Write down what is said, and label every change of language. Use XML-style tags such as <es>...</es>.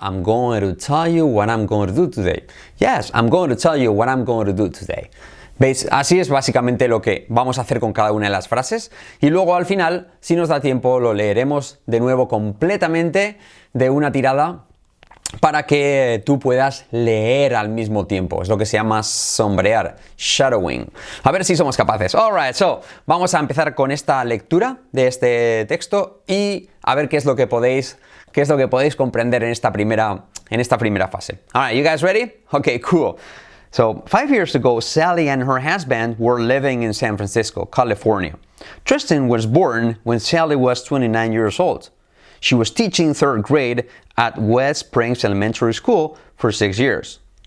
<en>I'm going to tell you what I'm going to do today. Yes, I'm going to tell you what I'm going to do today.</en> <es>¿Veis? Así es básicamente lo que vamos a hacer con cada una de las frases. Y luego al final, si nos da tiempo, lo leeremos de nuevo completamente de una tirada para que tú puedas leer al mismo tiempo. Es lo que se llama sombrear, shadowing. A ver si somos capaces.</es> <en>Alright, so</en> <es>vamos a empezar con esta lectura de este texto y a ver qué es lo que podéis comprender en esta primera fase.</es> <en>Alright, you guys ready? Okay, cool. So, 5 years ago, Sally and her husband were living in San Francisco, California. Tristan was born when Sally was 29 years old. She was teaching third grade at West Springs Elementary School for 6 years.</en>